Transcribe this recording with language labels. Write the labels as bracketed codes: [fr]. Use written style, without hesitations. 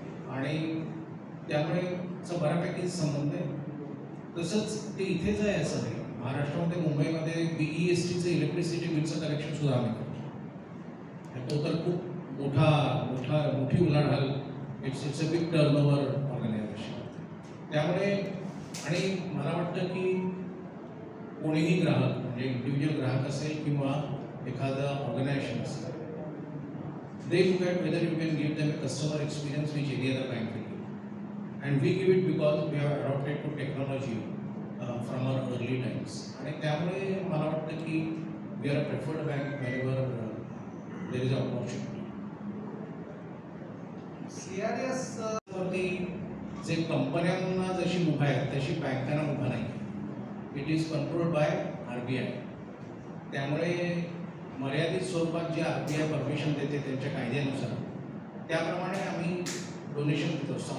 [mr] आणि त्यामुळे बऱ्यापैकी संबंध आहे. तसंच ते इथेच आहे असं नाही. महाराष्ट्रामध्ये मुंबईमध्ये BESTचं इलेक्ट्रिसिटी बिलचं कलेक्शन सुद्धा आम्ही करतो. तो तर खूप मोठी उलाढाल. [en] It's a big turnover organisation. [mr] त्यामुळे आणि मला वाटतं की कोणीही ग्राहक म्हणजे इंडिव्हिज्युअल ग्राहक असेल किंवा एखादं ऑर्गनायझेशन असेल, [en] they look at whether you can give them a customer experience which any other bank will give. And we give it because we have adopted to technology from our early times. [mr] आणि त्यामुळे मला वाटतं की [en] we are a preferred bank whenever there is an opportunity. [mr] CRS वरती जे कंपन्यांना जशी मुभा आहे तशी बँकांना मुभा नाही. [en] it is controlled by [mr] RBI. त्यामुळे मर्यादित स्वरूपात जे RBI परमिशन देते त्यांच्या कायद्यानुसार त्याप्रमाणे आम्ही डोनेशन देतो.